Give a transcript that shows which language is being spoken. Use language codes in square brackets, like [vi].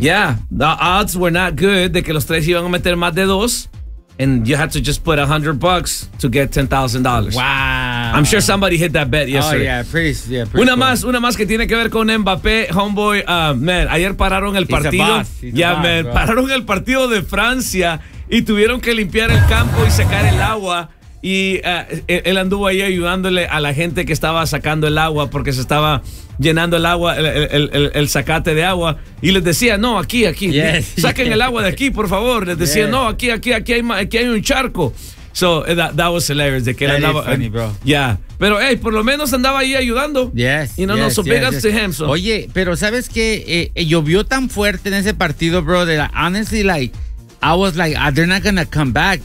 [en] Yeah, the odds were not good [es] de que los tres iban a meter más de dos. [en] And you had to just put $100 to get $10,000. Wow. I'm sure somebody hit that bet yesterday. Oh, yeah, pretty [es] una [en] cool. [es] Una más que tiene que ver con Mbappé, homeboy. Man, ayer pararon el partido. Pararon el partido de Francia y tuvieron que limpiar el campo y sacar el agua. Y él anduvo ahí ayudándole a la gente que estaba sacando el agua porque se estaba llenando el agua, el sacate de agua. Y les decía, no, aquí. [en] Yes. [es] Saquen el agua de aquí, por favor. Les decía, no, aquí hay un charco. [en] So, that was hilarious. [es] De que [en] that [es] andaba, [en] is funny, bro. Yeah. [es] Pero, hey, por lo menos andaba ahí ayudando. [en] Yes. You know, yes, no, so big ups to him. So. [es] Oye, pero ¿sabes qué? Llovió tan fuerte en ese partido, bro. De la, [en] honestly, like, I was like, they're not going to come back.